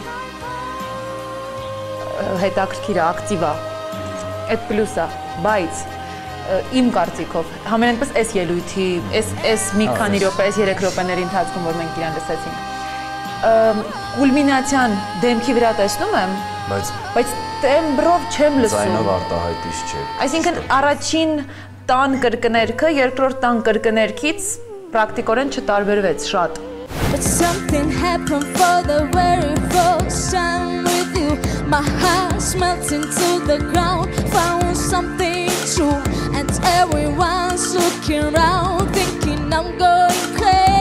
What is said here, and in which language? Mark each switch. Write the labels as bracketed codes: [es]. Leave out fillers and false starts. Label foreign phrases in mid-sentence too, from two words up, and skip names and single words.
[hy] հետաքրքիր է, ակտիվ է, այդ պլյուսը, բայց իմ կարծիքով, համենայնպես այս ելույթի, այս մի քանի րոպե, այս 3 րոպեների ընթացքում, որ մենք իրան լսեցինք, կուլմինացիան դեմքի վրա տեսնում եմ, բայց տեմբրով չեմ լսում։ Ձայնով արտահայտիչ չէ։ Այսինքն առաջին տան կրկներքը երկրորդ տան կրկներքից պրակտիկորեն չտարբերվեց շատ։ [en] But something happened for the very first time with you. My heart melting to the ground. Found something true, and everyone's looking around, thinking I'm going crazy.